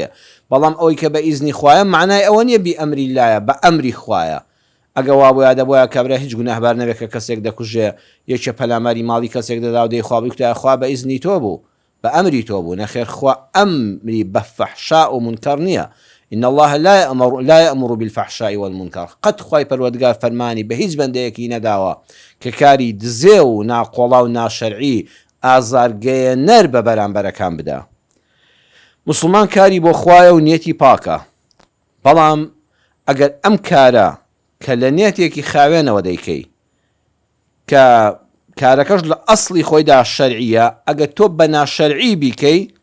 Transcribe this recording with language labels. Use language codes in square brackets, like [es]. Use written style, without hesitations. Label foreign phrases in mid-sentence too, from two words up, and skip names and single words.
[ckb] بەڵام ئەوەی کە بە ئیزنی خوایە معنای ئەوە نییە بئەمری اللهە، بە ئەمری خوایە. ئەگە وا بۆ یادە بۆیە کابرا هیچ گوناهبار نەبێت کە کەسێک دەکوژێ، یەکێ پەلاماری ماڵی کەسێک دەدا و دەی خوا بکوتە خوا بە ئیزنی تۆ بوو، بە ئەمری تۆ بوو. نەخێر، خوا ئەمری بە فەحشاء و منکەر نییە. [ar] إن الله لا يأمر بالفحشاء والمنكر. [ckb] قد خوای پەروەردگار فەرمانی بە هیچ بەندەیەکی نەداوە کە کاری دزێ و ناقۆڵا و ناشەرعی ئازارگەیەنەر بە بەرامبەرەکان بدا. موسڵمان کاری بۆ خوایە و نیەتی پاکە، بەڵام ئەگەر ئەم کارە کە لە نێتێکی خاوێنەوە دەیکەی کە کارەکەش لە ئەسڵی خۆیدا شەرعیە، ئەگەر تۆ بە ناشەرعی بیکەی،